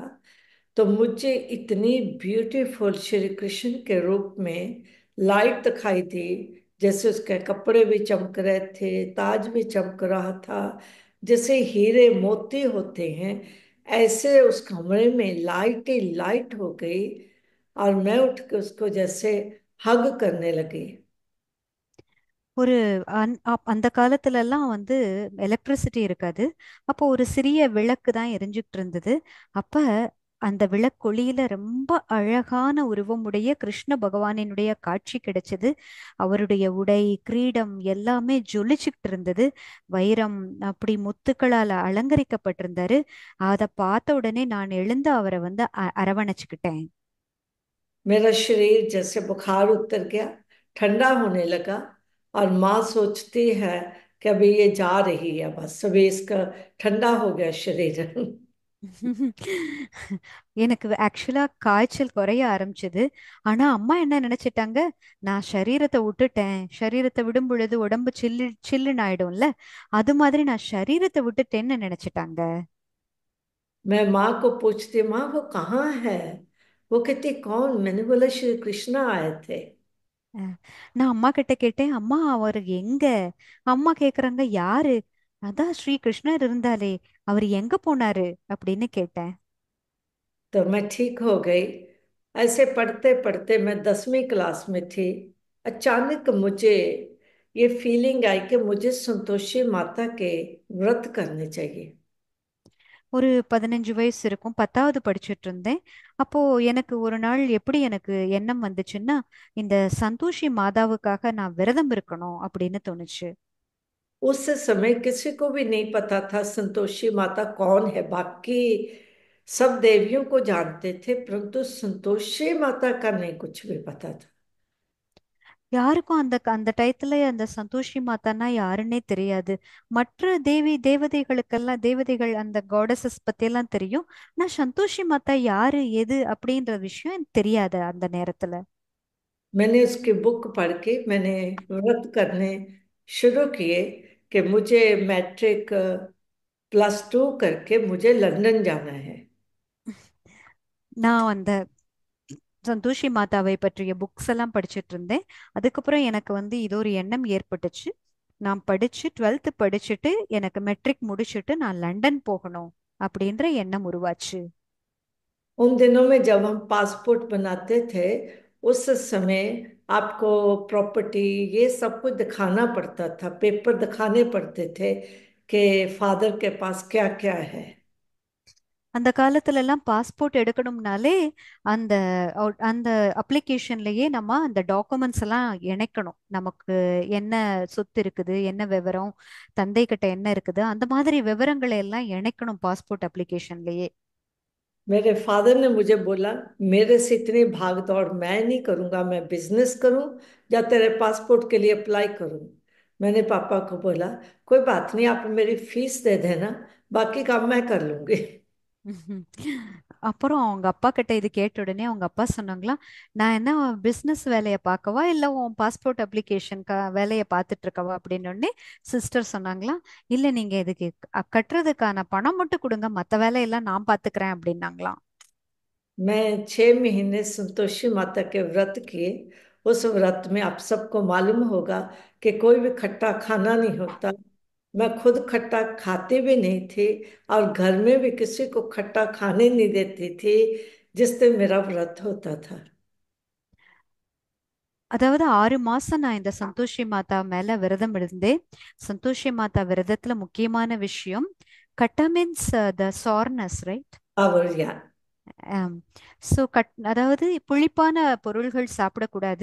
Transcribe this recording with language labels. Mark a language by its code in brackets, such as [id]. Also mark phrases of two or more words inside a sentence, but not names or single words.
[hi] तो मुझे इतनी ब्यूटीफुल श्री कृष्ण के रूप में लाइट दिखाई दी। जैसे उसके कपड़े भी चमक रहे थे, ताज भी चमक रहा था, जैसे हीरे मोती होते हैं। ऐसे उस कमरे में लाइट ही लाइट हो गई। और मैं उठ के उसको जैसे हग करने लगी। [ta] ஒரு அந்த காலத்துல எல்லாம் வந்து எலக்ட்ரிசிட்டி இருக்காது. அப்போ ஒரு சிறிய விளக்கு தான் எரிஞ்சுக்கிட்டு இருந்தது. அப்ப அந்த விளக்கொளியில ரொம்ப அழகான உருவமுடைய கிருஷ்ண பகவானினுடைய காட்சி கிடைச்சது. அவருடைய உடை, கிரீடம் எல்லாமே ஜொலிச்சுக்கிட்டு இருந்தது. வைரம் அப்படி முத்துக்களால் அலங்கரிக்கப்பட்டிருந்தாரு. அதை பார்த்த உடனே நான் எழுந்து அவரை வந்து அரவணைச்சுக்கிட்டேன். [hi] मेरा शरीर जैसे बुखार उतर गया, ठंडा होने लगा। और माँ सोचती है कि अभी ये जा रही है, बस अभी इसका ठंडा हो गया शरीर। [ta] எனக்கு ஆக்சுவலா காய்ச்சல் குறைய ஆரம்பிச்சது. ஆனா அம்மா என்ன நினைச்சிட்டாங்க, நான் சரீரத்தை விட்டுட்டேன், சரீரத்தை விடும் பொழுது உடம்பு சில்லுன்னு ஆயிடும்ல, அது மாதிரி நான் சரீரத்தை விட்டுட்டேன்னு நினைச்சிட்டாங்க. [hi] मैं माँ को पूछती, माँ वो कहाँ है? वो कहती कौन? मैंने बोला श्री कृष्णा आए थे। [ta] அஹ், நான் அம்மா கிட்ட கேட்டேன், அம்மா அவர் எங்க? அம்மா கேக்குறாங்க, யாரு? அதான் ஸ்ரீ கிருஷ்ணர் இருந்தாலே, அவர் எங்க போனாரு அப்படின்னு கேட்டேன். [hi] तो मैं ठीक हो गई। ऐसे पढ़ते पढ़ते मैं 10वीं क्लास में थी। अचानक मुझे ये फीलिंग आई कि मुझे संतोषी माता के व्रत करने चाहिए। [ta] ஒரு 15 வயசு இருக்கும், 10வது படிச்சுட்டு இருந்தேன். அப்போ எனக்கு ஒரு நாள் எப்படி எனக்கு எண்ணம் வந்துச்சுன்னா, இந்த சந்தோஷி மாதாவுக்காக நான் விரதம் இருக்கணும் அப்படின்னு தோணுச்சு. [hi] उस समय किसी को भी नहीं पता था संतोषी माता कौन है। बाकी सब देवियों को जानते थे, परंतु संतोषी माता का नहीं कुछ भी पता था। [ta] யாருக்கும் அந்த அந்த டயத்துல அந்த சந்தோஷி மாதான்னா யாருன்னே தெரியாது. மற்ற தேவதைகளுக்கெல்லாம் தேவதைகள் அந்த காடஸஸ் பத்தியெல்லாம் தெரியும். ஆனா சந்தோஷி மாதா யாரு எது அப்படின்ற விஷயம் எனக்கு தெரியாது அந்த நேரத்துல. [hi] मैंने उसकी बुक पढ़ के मैंने व्रत करने शुरू किए कि मुझे मैट्रिक +2 करके मुझे लंदन जाना है। [ta] நான் அந்த சந்தோஷி மாதாவை பற்றிய புக்ஸ் எல்லாம் படிச்சிட்டு இருந்தேன். அதுக்கப்புறம் எனக்கு வந்து இது ஒரு எண்ணம் ஏற்பட்டுச்சு. நான் படிச்சு 12th படிச்சுட்டு எனக்கு மெட்ரிக் முடிச்சுட்டு நான் லண்டன் போகணும் அப்படின்ற எண்ணம் உருவாச்சு. [hi] उन दिनों में जब हम पासपोर्ट बनाते थे, उस समय आपको प्रॉपर्टी ये सब कुछ दिखाना पड़ता था, पेपर दिखाने पड़ते थे कि फादर के पास क्या क्या है। [ta] அந்த காலத்துல எல்லாம் பாஸ்போர்ட் எடுக்கணும்னாலே அந்த அந்த அப்ளிகேஷன்லயே நம்ம அந்த டாக்குமெண்ட்ஸ் எல்லாம் இணைக்கணும். நமக்கு என்ன சொத்து இருக்குது, என்ன விவரம், தந்தை கிட்ட என்ன இருக்குது, அந்த மாதிரி விவரங்களை எல்லாம் இணைக்கணும் பாஸ்போர்ட் அப்ளிகேஷன்லயே. [hi] मेरे फादर ने मुझे बोला, मेरे से इतनी भाग दौड़ मैं नहीं करूंगा, मैं बिजनेस करूं या तेरे पासपोर्ट के लिए अप्लाई करूं। मैंने पापा को बोला, कोई बात नहीं, आप मेरी फीस दे देना, बाकी काम मैं कर लूंगी। ம்ஹும். [ta] அப்புறம் அவங்க அப்பா கிட்ட இது கேட்ட உடனே அவங்க அப்பா சொன்னாங்களா, நான் என்ன பிசினஸ் வேலையை பார்க்கவா இல்ல உன் பாஸ்போர்ட் அப்ளிகேஷன் வேலையை பார்த்துட்டு இருக்கவா அப்படின்னு உடனே சிஸ்டர் சொன்னாங்களா, இல்ல நீங்க இதுக்கு கட்டுறதுக்கான பணம் மட்டும் கொடுங்க, மத்த வேலையெல்லாம் நான் பாத்துக்கிறேன் அப்படின்னாங்களாம். [hi] मैं 6 महीने संतोषी माता के व्रत किए। उस व्रत में आप सबको मालूम होगा कि कोई भी खट्टा खाना नहीं होता। मैं खुद खट्टा खाती भी नहीं थी और घर में भी किसी को खट्टा खाने नहीं देती थी, जिससे मेरा व्रत होता था। [ta] அதாவது 6 மாசம் நான் இந்த சந்தோஷி மாதா மேல விரதம் இருந்தேன். சந்தோஷி மாதா விரதத்துல முக்கியமான விஷயம் கட்டா [en] means the sourness, right? [hi] और यार, [ta] ஸோ அதாவது புளிப்பான பொருள்கள் சாப்பிடக்கூடாது.